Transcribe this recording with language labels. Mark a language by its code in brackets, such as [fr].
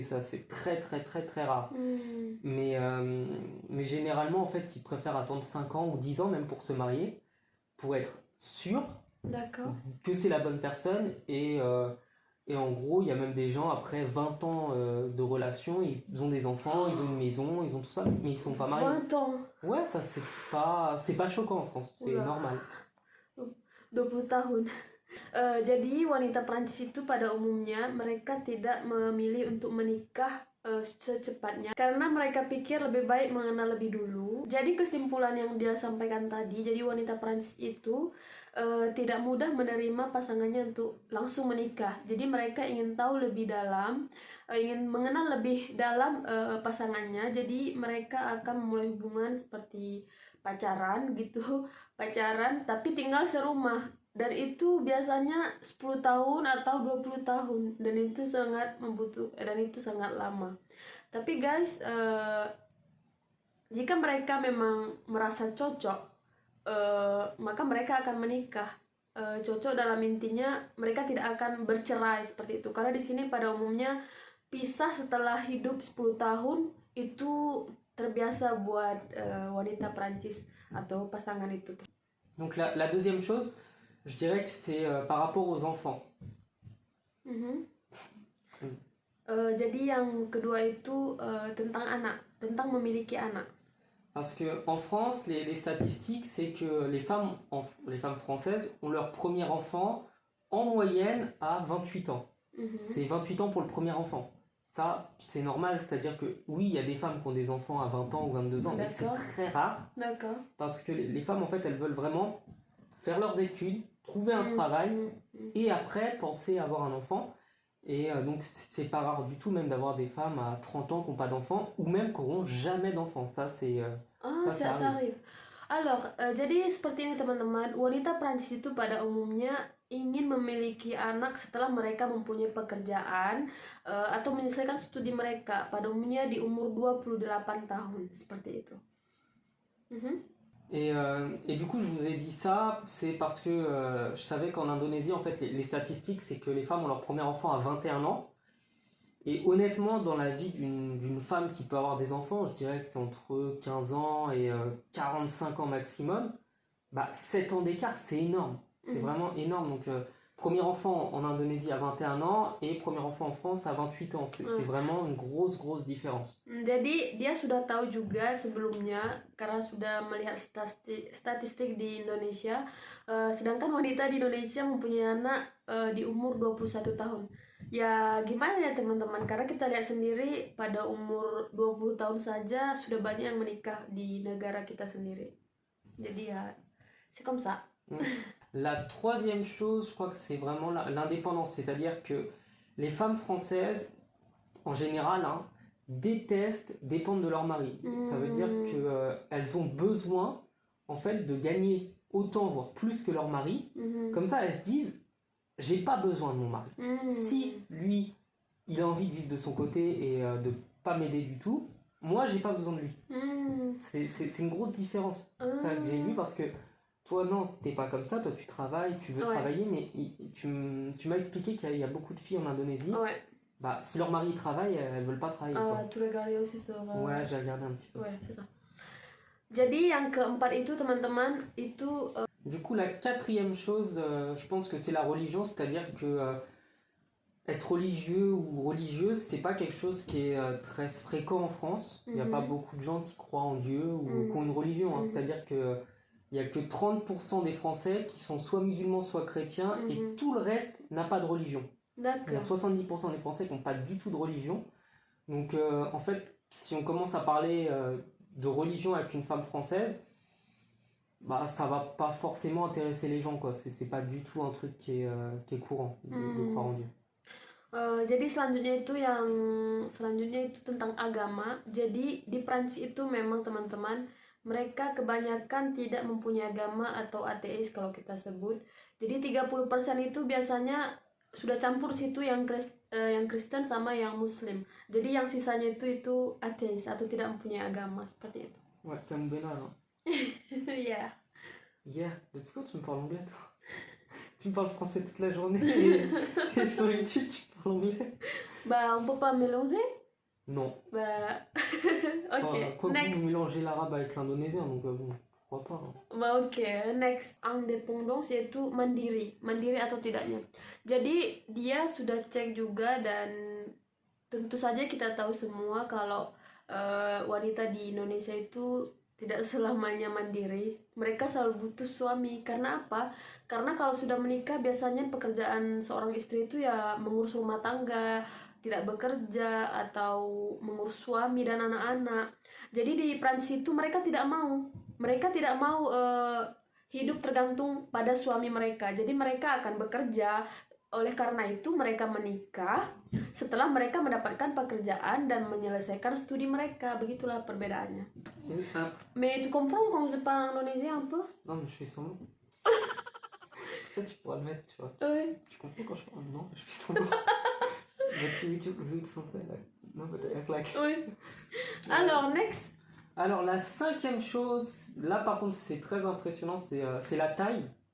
[fr] Ça, c'est très très très très rare. Mais généralement, en fait, ils préfèrent attendre 5 ans ou 10 ans même pour se marier, pour être sûr D'accord. que c'est la bonne personne. Et en gros, il y a même des gens, après 20 ans de relation, ils ont des enfants, ils ont une maison, ils ont tout ça, mais ils sont pas mariés. 20 ans. Ouais, ça c'est pas choquant en France, c'est Oula. normal. [id] 20 tahun. Jadi wanita Prancis itu pada umumnya mereka tidak memilih untuk menikah secepatnya karena mereka pikir lebih baik mengenal lebih dulu. Jadi kesimpulan yang dia sampaikan tadi, jadi wanita Prancis itu tidak mudah menerima pasangannya untuk langsung menikah. Jadi mereka ingin tahu lebih dalam, ingin mengenal lebih dalam pasangannya. Jadi mereka akan memulai hubungan seperti pacaran gitu, pacaran tapi tinggal serumah. Dan itu biasanya 10 tahun atau 20 tahun. Dan itu sangat dan itu sangat lama. Tapi guys, jika mereka memang merasa cocok, maka mereka akan menikah. Cocok dalam intinya mereka tidak akan bercerai seperti itu. Karena di sini pada umumnya pisah setelah hidup 10 tahun itu terbiasa buat wanita Prancis atau pasangan itu. [fr] Donc la deuxième chose, je dirais que c'est par rapport aux enfants. [id] Jadi yang kedua itu tentang anak, tentang memiliki anak. [fr] Parce que en France, les statistiques, c'est que les femmes françaises ont leur premier enfant en moyenne à 28 ans. C'est 28 ans pour le premier enfant. Ça, c'est normal, c'est-à-dire que oui, il y a des femmes qui ont des enfants à 20 ans ou 22 ans, mais c'est très rare. D'accord. Parce que les femmes, en fait, elles veulent vraiment faire leurs études, trouver un travail, et après penser à avoir un enfant. Et donc, c'est pas rare du tout même d'avoir des femmes à 30 ans qui n'ont pas d'enfants, ou même qui n'auront jamais d'enfants. Ça, c'est... ça arrive. [id] Alors, jadi seperti ini teman-teman, wanita Prancis itu pada umumnya ingin memiliki anak setelah mereka mempunyai pekerjaan atau menyelesaikan studi mereka, pada umumnya di umur 28 tahun, seperti itu. [fr] Et du coup, je vous ai dit ça, c'est parce que je savais qu'en Indonésie, en fait, les statistiques, c'est que les femmes ont leur premier enfant à 21 ans. Et honnêtement, dans la vie d'une femme qui peut avoir des enfants, je dirais que c'est entre 15 ans et 45 ans maximum. Bah, 7 ans d'écart, c'est énorme. C'est vraiment énorme. Donc, premier enfant en Indonésie à 21 ans et premier enfant en France à 28 ans. C'est vraiment une grosse différence. [id] Jadi dia sudah tahu juga sebelumnya karena sudah melihat statistik di Indonesia, sedangkan wanita di Indonesia mempunyai anak di umur 21 tahun. Ya gimana ya teman-teman, karena kita lihat sendiri pada umur 20 tahun saja sudah banyak yang menikah di negara kita sendiri. Jadi ya, [fr] c'est comme ça. La troisième chose, je crois que c'est vraiment l'indépendance, c'est-à-dire que les femmes françaises, en général, détestent dépendre de leur mari. Ça veut dire qu'elles ont besoin, en fait, de gagner autant, voire plus que leur mari. Comme ça, elles se disent, j'ai pas besoin de mon mari. Si lui, il a envie de vivre de son côté et de pas m'aider du tout, moi, j'ai pas besoin de lui. C'est une grosse différence. C'est ça que j'ai vu parce que toi, non, t'es pas comme ça. Toi, tu travailles, tu veux travailler, mais tu m'as expliqué qu'il y a beaucoup de filles en Indonésie. Ouais. Bah, si leur mari travaille, elles veulent pas travailler. Tu regardais aussi sur... Ouais, j'ai regardé un petit peu. Ouais, c'est ça. Jadi yang keempat itu teman-teman itu... Du coup, la quatrième chose, je pense que c'est la religion, c'est-à-dire que être religieux ou religieuse, c'est pas quelque chose qui est très fréquent en France. Il n'y a pas beaucoup de gens qui croient en Dieu ou qui ont une religion, hein. C'est-à-dire que il n'y a que 30% des Français qui sont soit musulmans, soit chrétiens, et tout le reste n'a pas de religion. Il y a D'accord. 70% des Français qui n'ont pas du tout de religion. Donc en fait, si on commence à parler de religion avec une femme française, bah ça va pas forcément intéresser les gens, quoi. C'est pas du tout un truc qui est courant de croire en Dieu. Jadi selanjutnya itu tentang agama. Jadi di Prancis itu memang teman-teman, mereka kebanyakan tidak mempunyai agama atau ateis kalau kita sebut. Jadi 30% itu biasanya sudah campur situ yang Kristen sama yang Muslim. Jadi yang sisanya itu ateis atau tidak mempunyai agama seperti itu. Ouais, comme Bernard, hein. [en] Yeah. [fr] Yeah, depuis quand tu me parles anglais, toi? Tu me parles français toute la journée et sur YouTube tu parles anglais? Bah, on peut pas mélanger. Non. Bah, ok. Quoi que [en] Next. [fr] vous mélangez l'arabe avec l'indonésien, donc bon, pourquoi pas, hein. Bah, oke, next. [id] Independence yaitu mandiri atau tidaknya. Jadi dia sudah cek juga, dan tentu saja kita tahu semua kalau wanita di Indonesia itu tidak selamanya mandiri. Mereka selalu butuh suami. Karena apa? Karena kalau sudah menikah biasanya pekerjaan seorang istri itu ya mengurus rumah tangga, tidak bekerja, atau mengurus suami dan anak-anak. Jadi di Prancis itu mereka tidak mau hidup tergantung pada suami mereka. Jadi mereka akan bekerja. Oleh karena itu mereka menikah setelah mereka mendapatkan pekerjaan dan menyelesaikan studi mereka. Begitulah perbedaannya. [fr] Mais tu comprends quand je parle indonésien un peu? Non, mais je fais semblant. Ça, tu pourras le mettre, tu vois. Oui. Tu comprends quand je parle? Non, je fais semblant. Mais tu le sens là. Non, mais t'as claque. Oui. Alors, next. Alors, la 5e chose, là par contre, c'est très impressionnant, c'est la taille.